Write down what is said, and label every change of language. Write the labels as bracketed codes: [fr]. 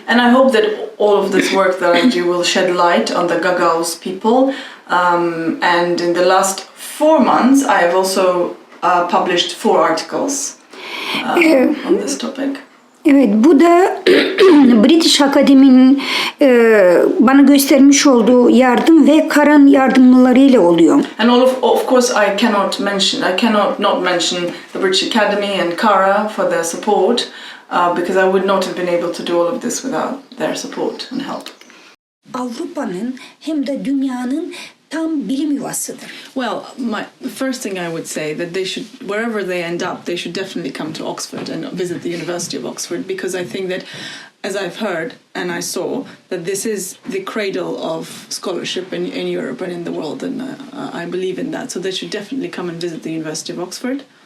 [en] And I hope that all of this work that I do will shed light on the Gagauz people. And in the last 4 months, I have also published 4 articles on this topic. [tr] Evet, bu da British Academy'nin bana göstermiş olduğu yardım ve Karan yardımlarıyla oluyor. [en] And of course I cannot not mention the British Academy and Kara for their support because I would not have been able to do all of this without their support and help. [tr] Avrupa'nın hem de dünyanın tam bilim yuvasıdır. [en] Well, the first thing I would say that they should, wherever they end up, they should definitely come to Oxford and visit the University of Oxford, because I think that, as I've heard and I saw, that this is the cradle of scholarship in Europe and in the world, and I believe in that. So they should definitely come and visit the University of Oxford.